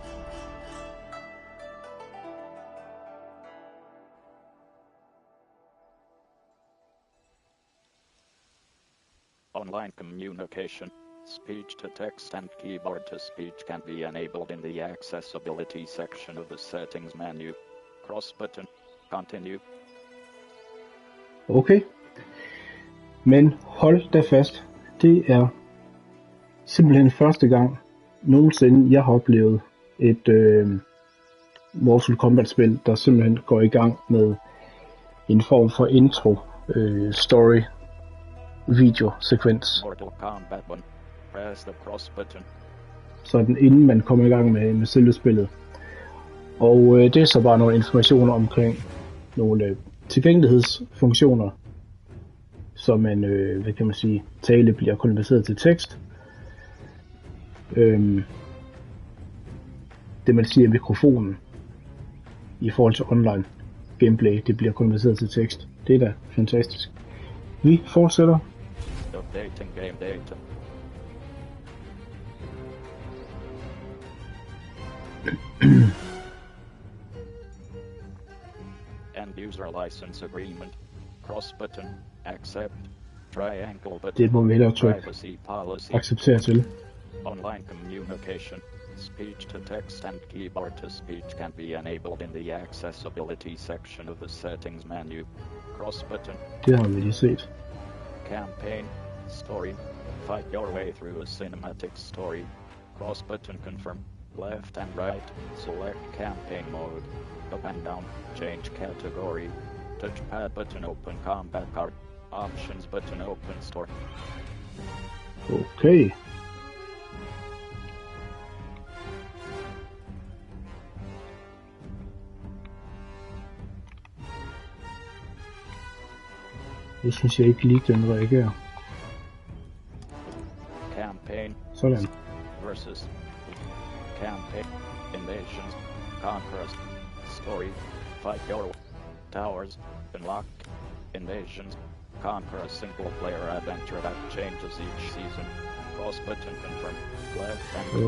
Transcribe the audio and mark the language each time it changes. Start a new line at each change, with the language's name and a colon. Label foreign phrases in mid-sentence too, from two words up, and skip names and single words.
English: Online communication. Speech to text and keyboard to speech can be enabled in the accessibility section of the settings menu. Cross button. Continue.
Danish: Okay. Men hold da fast. Det er simpelthen første gang nogensinde, jeg har oplevet et Mortal Kombat spil, der simpelthen går i gang med en form for
English: intro story
Danish: videosekvens.
English: Mortal Kombat 1. Press the cross button.
Danish: Sådan inden man kommer i gang med selve spillet. Og det er så bare nogle informationer omkring nogle tilgængelighedsfunktioner, så man, hvad kan man sige, tale bliver konverteret til tekst. Det man siger mikrofonen i forhold til online gameplay, det bliver konverteret til tekst. Det er da fantastisk. Vi fortsætter.
English: Updating game data. End user license agreement. Cross button. Accept. Triangle button.
Danish: Det må vi hellere trykke
English: Privacy policy.
Danish: acceptere til.
English: Online communication. Speech to text and keyboard to speech can be enabled in the accessibility section of the settings menu. Cross button.
Danish: Det har vi lige set.
English: Campaign. Story. Fight your way through a cinematic story. Cross button confirm. Left and right. Select campaign mode. Up and down. Change category. Touchpad button open combat card. Options button open store. Okay.
Danish: Det synes jeg ikke lige, den reagerer.
English: Campaign.
Danish: Sådan.
English: Versus. Campaign. Invasions. Conquest. Story. Fight your towers. Unlock. Invasions. Conquer a single player adventure that changes each season. Cross button confirm. Left and